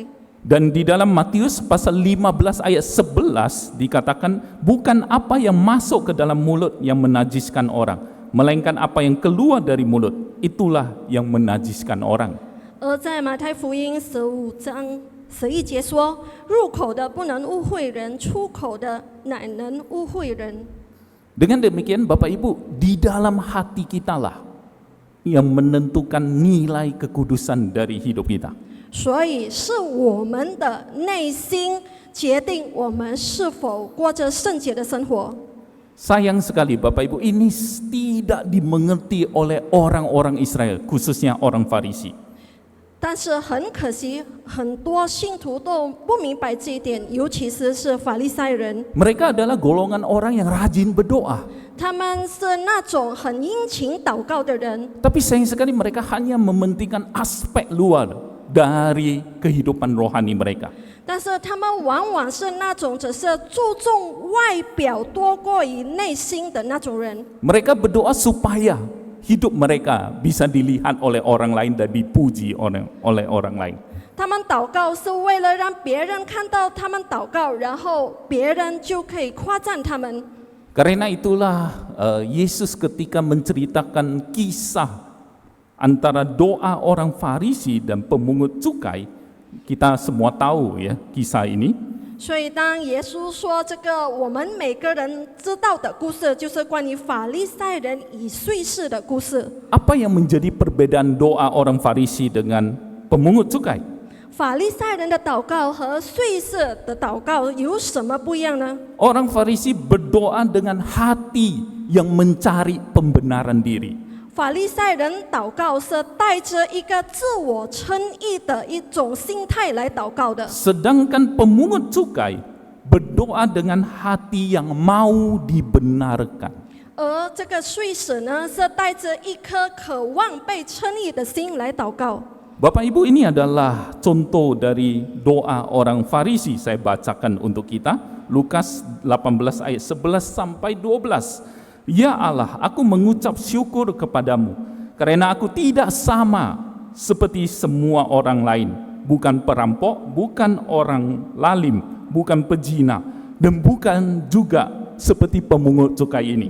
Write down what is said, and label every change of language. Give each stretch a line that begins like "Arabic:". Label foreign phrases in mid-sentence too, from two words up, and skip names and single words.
Indonesian: Dan di dalam Matius pasal 15 ayat 11 dikatakan, bukan apa yang masuk ke dalam mulut yang menajiskan orang, melainkan apa yang keluar dari mulut, itulah yang menajiskan orang.
Chinese: 而在马太福音15章11节说：“入口的不能污秽人，出口的乃能污秽人。”
Indonesian: Dengan demikian Bapak Ibu, di dalam hati kitalah yang menentukan nilai kekudusan dari hidup kita.
Chinese: 所以是我们的内心决定我们是否过着圣洁的生活。
Indonesian: Sayang sekali Bapak Ibu, ini tidak dimengerti oleh orang-orang Israel, khususnya orang Farisi.
Chinese: 但是很可惜，很多信徒都不明白这一点，尤其是法利赛人。
Indonesian: Mereka adalah golongan orang yang rajin berdoa.
Chinese: 他们是那种很殷勤祷告的人，
Indonesian: Tapi sayang sekali mereka hanya mementingkan aspek luar dari kehidupan rohani mereka.
Chinese: 但是他们往往是那种只是注重外表多过于内心的那种人。
Indonesian: Mereka berdoa supaya hidup mereka bisa dilihat oleh orang lain dan dipuji oleh orang lain.
Chinese: 他们祷告是为了让别人看到他们祷告，然后别人就可以夸赞他们。
Indonesian: Karena itulah Yesus ketika menceritakan kisah antara doa orang Farisi dan pemungut cukai, kita semua tahu ya kisah ini.
Chinese: 所以当耶稣说这个我们每个人知道的故事，就是关于法利赛人与税吏的故事。
Indonesian: Apa yang menjadi perbedaan doa orang Farisi dengan pemungut cukai?
Chinese: 法利赛人的祷告和税吏的祷告有什么不一样呢？
Indonesian: Orang Farisi berdoa dengan hati yang mencari pembenaran diri.
Chinese: 法利赛人祷告是带着一个自我称义的一种心态来祷告的，
Indonesian: Sedangkan pemungut cukai berdoa dengan hati yang mau dibenarkan.
Chinese: 而这个税吏呢，是带着一颗渴望被称义的心来祷告。
Indonesian: Bapak Ibu, ini adalah contoh dari doa orang Farisi. Saya bacakan untuk kita, Lukas 18 ayat 11 sampai 12. Ya Allah, aku mengucap syukur kepadamu, karena aku tidak sama seperti semua orang lain, bukan perampok, bukan orang lalim, bukan pezina, dan bukan juga seperti pemungut cukai ini.